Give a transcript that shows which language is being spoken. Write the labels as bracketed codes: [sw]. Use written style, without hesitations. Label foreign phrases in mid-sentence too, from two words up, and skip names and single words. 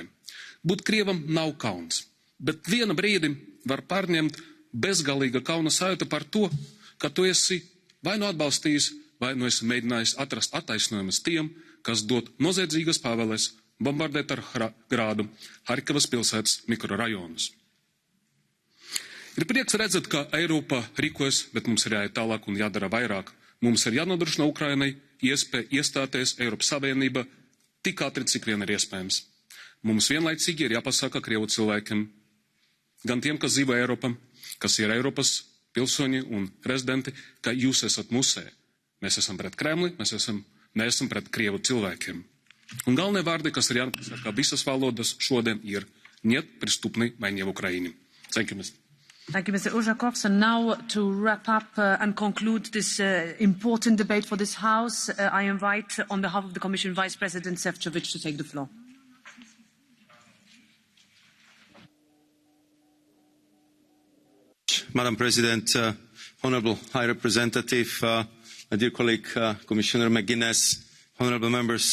[lv] Būt Krievam nav kauns, bet viena brīdi var pārņemt bezgalīga kauna sajūta par to, ka tu esi vai nu atbalstījis, vai nu esi mēģinājis atrast attaisnojumus tiem, kas dod noziedzīgas pavēles bombardēt ar grādu Harkivas pilsētas mikrorajonus. Ir prieks redzēt, ka Eiropa rīkojas, bet mums ir jāiet tālāk un jādara vairāk. Mums ir jānodrošina Ukrainai iespēja iestāties Eiropas Savienība tik ātri, cik vien ir iespējams. Mums vienlaicīgi ir jāpasaka Krievu cilvēkiem, gan tiem, kas dzīvo Eiropā, kas ir Eiropas pilsoņi un rezidenti, ka jūs esat musē. Mēs esam pret Kremli, mēs esam pret Krievu cilvēkiem. Un galvenie vārdi, kas ir jāpasaka visas valodas šodien, ir Niet pristupnej wojnie w Ukrainie. [en] Thank you, Mr. Thank you, Mr. Uzhakov. And now to wrap up and conclude this important debate for this House, I invite, on behalf of the Commission, Vice President Stefanchuk to take the floor. Madam President, Honourable High Representative, my dear colleague, Commissioner McGuinness, honourable members